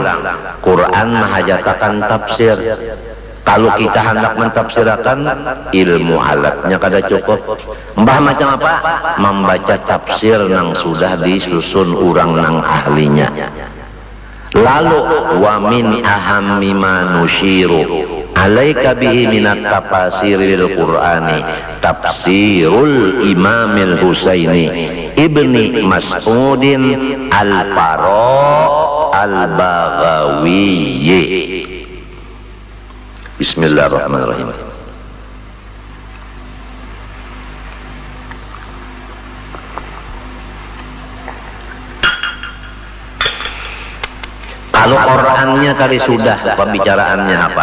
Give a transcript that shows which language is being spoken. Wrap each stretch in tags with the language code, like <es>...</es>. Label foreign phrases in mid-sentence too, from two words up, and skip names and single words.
<bjn>Quran mahajatakan tafsir. Kalau kita hendak mentafsirkan, ilmu alatnya kada cukup. Mbah macam apa? Membaca tafsir nang sudah disusun orang nang ahlinya.</bjn> <ar>Lalu ومن أهم ما نشير عليك به من التفاسير القرآن تفسير الإمام الحسين بن مسعود الفراء البغوي.</ar> <bjn>Bismillahirrahmanirrahim. Kalau Qurannya tadi sudah, pembicaraannya apa?</bjn>